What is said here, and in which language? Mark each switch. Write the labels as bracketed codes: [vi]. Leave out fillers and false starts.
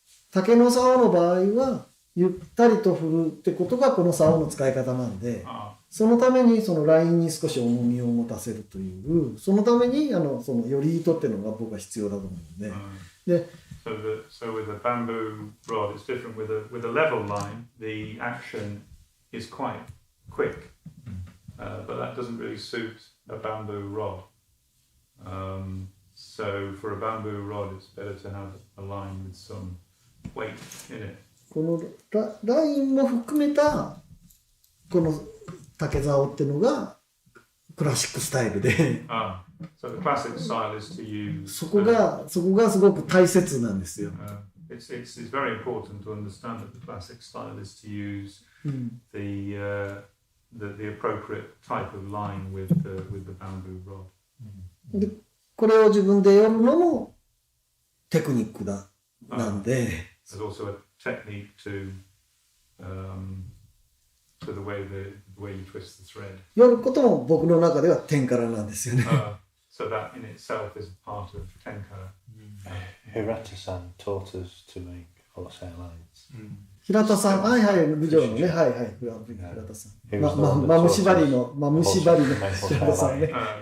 [ja] 竹の竿の場合はゆったりと振るってことがこの竿の使い方なんで、そのためにそのラインに少し重みを持たせるという、そのためにそのより糸っていうのが僕は必要だと思うので、で [en] So with a bamboo rod, it's different. With a level line, the action is quite quick, but that doesn't really suit a bamboo rod. So for a bamboo rod, it's better to have a line with some weight in it. [ja] このラインも含めたこの竹竿っていうのがクラシックスタイルで、 [en] so the classic style is to use. [ja] そこがすごく大切なんですよ。 [en] It's very important to understand that the classic style is to use the appropriate type of line with the bamboo rod. [ja] でこれを自分でやるのもテクニックなんで。 [en] There's also a technique to the way you twist the thread. [ja] やることも僕の中ではテンカラなんですよね。 [en] So that in itself is part of Tenkara. Hirata-san taught us to make horsehair lines. [ja] 平田さん、はいはい、部長のね、はいはい、平田さん。マム縛りの平田さんね。